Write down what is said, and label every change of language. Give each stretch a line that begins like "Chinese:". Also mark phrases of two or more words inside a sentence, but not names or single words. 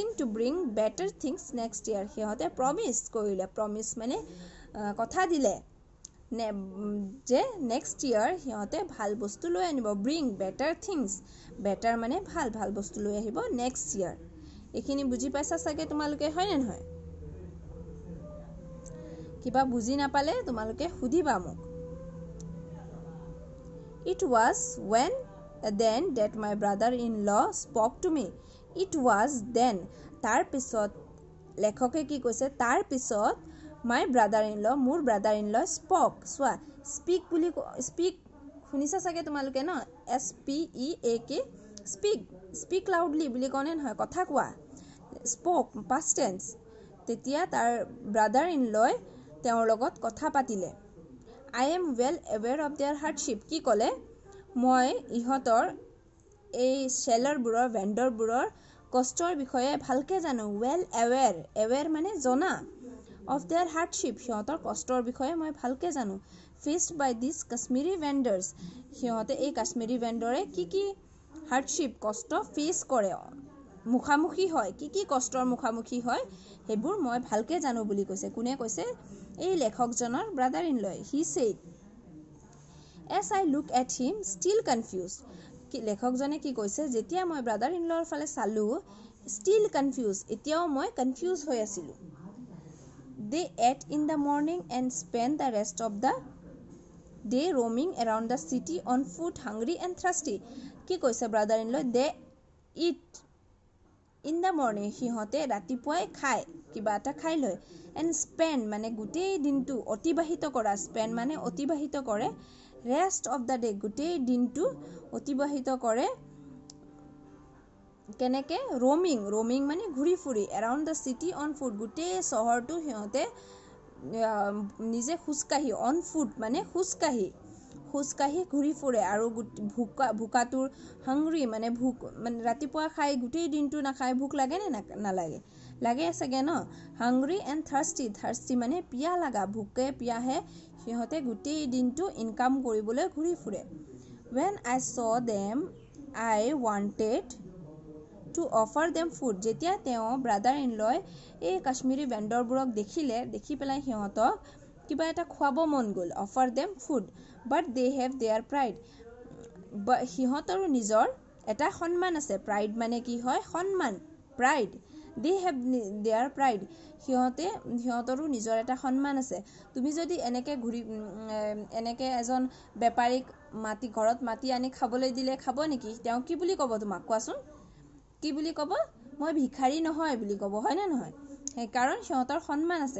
English: to bring better things next year
Assamese: সিহঁতে প্ৰমিচ মানে কথা দিলে যে
English: next year
Assamese: সিহঁতে ভাল বস্তু লৈ আনিব
English: bring better things
Assamese: বেটাৰ মানে ভাল বস্তু লৈ আহিব
English: next year
Assamese: এইখিনি বুজি পাইছা চাগে তোমালোকে হয়নে নহয় কিবা বুজি নাপালে তোমালোকে সুধিবা মোক
English: It was then that my brother-in-law spoke to me. It was then.
Assamese: তাৰ পিছত লেখকে কি কৈছে তাৰ পিছত
English: my brother-in-law
Assamese: মোৰ
English: brother-in-law spoke
Assamese: চোৱা speak শুনিছা চাগে তোমালোকে ন
English: SPEAK speak loudly
Assamese: বুলি কওঁনে নহয় কথা কোৱা
English: spoke past tense
Assamese: তেতিয়া তাৰ brother-in-law তেওঁৰ লগত কথা পাতিলে
English: I am well aware of their hardship
Assamese: কি ক'লে মই ইহঁতৰ এই চেলাৰবোৰৰ ভেণ্ডৰবোৰৰ কষ্টৰ বিষয়ে ভালকৈ জানো
English: well aware
Assamese: মানে জনা
English: of their hardship
Assamese: সিহঁতৰ কষ্টৰ বিষয়ে মই ভালকৈ জানো
English: faced by these Kashmiri vendors
Assamese: সিহঁতে এই কাশ্মীৰী ভেণ্ডৰে কি hardship কষ্ট ফেচ কৰে মুখামুখি হয় কি কষ্টৰ মুখামুখি হয় সেইবোৰ মই ভালকৈ জানো বুলি কৈছে কোনে কৈছে এই লেখকজনৰ
English: brother in law he said as I look at him still confused
Assamese: লেখকজনে কি কৈছে যেতিয়া মই
English: brother in law's
Assamese: ফালে চালোঁ
English: still confused.
Assamese: এতিয়াও মই কনফিউজ হৈ আছিলোঁ.
English: They ate in the morning and spent the rest of the day roaming around the city on foot, hungry and thirsty.
Assamese: কি কৈছে
English: brother in law? They eat in the morning.
Assamese: সিহঁতে ৰাতিপুৱাই খায়, কিবা এটা খাই লয়.
English: And spend
Assamese: মানে গোটেই দিনটো অতিবাহিত কৰা. Spend মানে অতিবাহিত কৰে.
English: Rest of the day
Assamese: গোটেই দিনটো অতিবাহিত কৰে. কেনেকে? roaming মানে ঘূৰি ফুৰি.
English: around the city on foot
Assamese: গোটেই চহৰটো সিহঁতে নিজে খোজকাঢ়ি,
English: on foot
Assamese: মানে খোজকাঢ়ি ঘূৰি ফুৰে. আৰু ভোকাটোৰ হাংৰি মানে ভোক, মানে ৰাতিপুৱা খাই গোটেই দিনটো নাখায়, ভোক লাগে নে নালাগে? লাগে চাগে ন?
English: hungry and thirsty
Assamese: মানে পিয়াহ লগা, ভোকে পিয়াহে সিহঁতে গোটেই দিনটো ইনকাম কৰিবলৈ ঘূৰি ফুৰে.
English: when I saw them I wanted to offer them food.
Assamese: যেতিয়া তেওঁ
English: brother in law
Assamese: এই কাশ্মীৰী ভেণ্ডৰবোৰক দেখি পেলাই সিহঁতক কিবা এটা খুৱাব মন গ'ল.
English: offer them food but they have their pride.
Assamese: সিহঁতৰো নিজৰ এটা সন্মান আছে. pride মানে কি হয়? সন্মান,
English: pride. they have their pride.
Assamese: সিহঁতৰো নিজৰ এটা সন্মান আছে. তুমি যদি এনেকে এজন বেপাৰীক ঘৰত মাতি আনি খাবলৈ দিলে খাব নেকি? তেওঁ কি বুলি ক'ব তোমাক? কোৱাচোন, কি বুলি ক'ব? মই ভিখাৰী নহয় বুলি ক'ব, হয়নে নহয়? কাৰণ সিহঁতৰ সন্মান আছে.